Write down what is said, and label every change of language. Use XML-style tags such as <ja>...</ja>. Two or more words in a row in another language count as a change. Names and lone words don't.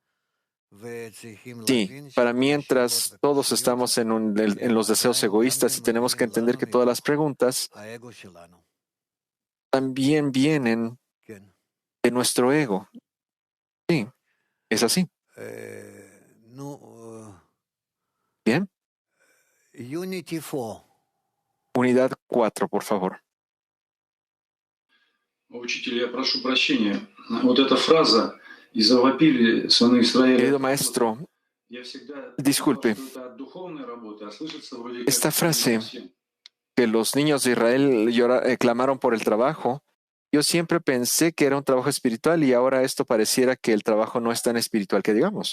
<es>Sí, para mientras todos estamos en los deseos egoístas y tenemos que entender que todas las preguntas también vienen de nuestro ego. Sí, es así. Bien. Unidad 4, por favor.</es> <ru>Учитель, я прошу прощения. Вот эта фраза «И завопили сыны Израиля».</ru> <es>Querido maestro, disculpe. Esta frase que los niños de Israel clamaron por el trabajo, yo siempre pensé que era un trabajo espiritual y ahora esto pareciera que el trabajo no es tan espiritual que digamos.</es>